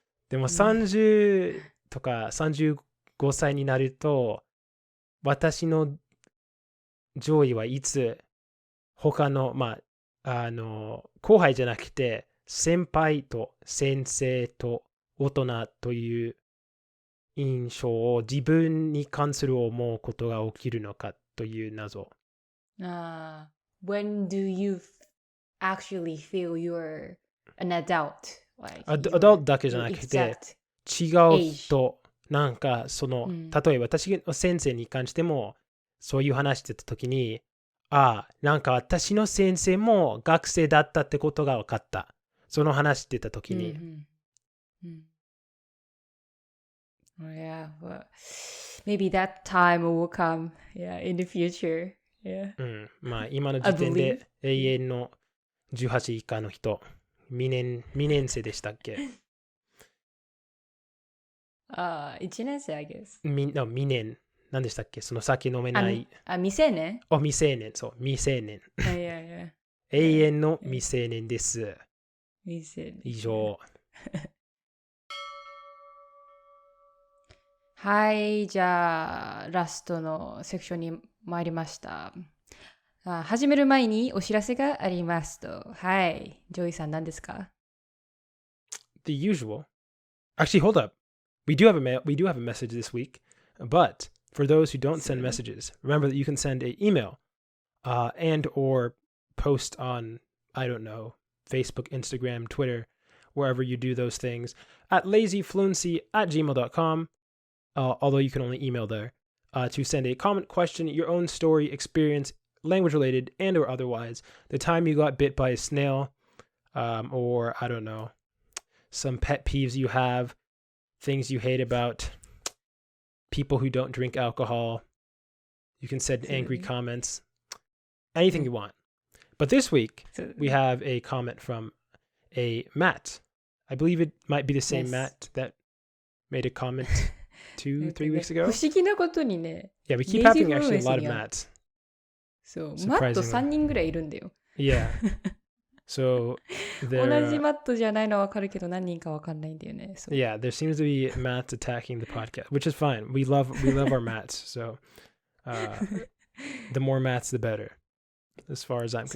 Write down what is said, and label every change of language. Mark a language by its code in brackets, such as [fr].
[ja] でも30とか35歳になると、私の上位はいつ他の、後輩じゃなくて、先輩と先生と大人という印象を自分に関する思うことが起きるのかという謎。 [en] When do you actually feel you're an adult? Like [ja] adult だけじゃなくて、違う人、なんか例えば私の先生に関しても、そういう話してたときに、なんか私の先生も学生だったってことが分かった。その話してたときに。 [en] Yeah, but maybe that time will come, in the future. Yeah. [ja] 今の時点で永遠の18以下の人、2年生でしたっけ 1年生 [en] I guess. [ja] 2年。何でしたっけその酒飲めない。未成年未成年、そう、未成年。永遠の未成年です。未成年。以上。はい、じゃあ、ラストのセクションに参りました。始める前にお知らせがありますと。はい、ジョイさん何ですか [en] The usual. Actually, hold up. We do have a message this week, but for those who don't send messages, remember that you can send an email and or post on, I don't know, Facebook, Instagram, Twitter, wherever you do those things, at lazyfluency@gmail.com, although you can only email there, to send a comment, question, your own story, experience, language related and or otherwise, the time you got bit by a snail, or I don't know, some pet peeves you have, things you hate about people who don't drink alcohol. You can send angry comments, anything you want. But this week, we have a comment from a Matt. I believe it might be the same Matt that made a comment 2-3 weeks ago. [ja] 不思議なことにね。 [en] Yeah, we keep having actually a lot of Matts. [ja] そう、マット3人ぐらいいるんだよ。 [en] Yeah. So, [ja] 同じマットじゃないのはわかるけど何人かわかんないんだよね。 [en] Yeah, there seems to be Matts attacking the podcast, which is fine. We love our Matts. So, the more Matts, the better, as far as I'm